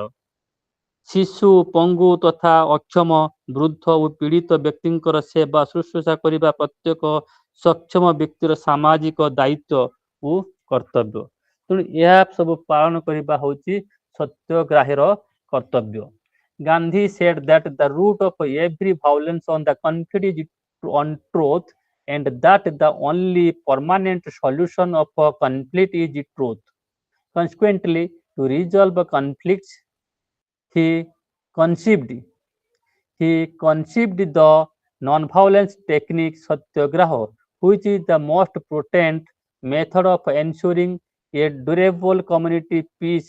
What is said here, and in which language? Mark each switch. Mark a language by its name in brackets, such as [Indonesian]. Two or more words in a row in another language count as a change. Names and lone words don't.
[Odia] ଶିଶୁ, ପଙ୍ଗୁ ତଥା ଅକ୍ଷମ, ବୃଦ୍ଧ ଓ ପୀଡ଼ିତ ବ୍ୟକ୍ତିଙ୍କର ସେବା ଶୁଶ୍ରୂଷା କରିବା ପ୍ରତ୍ୟେକ ସକ୍ଷମ ବ୍ୟକ୍ତିର ସାମାଜିକ ଦାୟିତ୍ୱ ଓ କର୍ତ୍ତବ୍ୟ। ତେଣୁ ଏହା ସବୁ ପାଳନ କରିବା ହେଉଛି ସତ୍ୟାଗ୍ରାହୀର କର୍ତ୍ତବ୍ୟ। [English] ଗାନ୍ଧୀ said that the root of every violence on the conflict is on truth, and that the only permanent solution of a conflict is truth. Consequently, to resolve conflicts, he conceived the non-violence technique satyagraha, which is the most potent method of ensuring a durable community peace.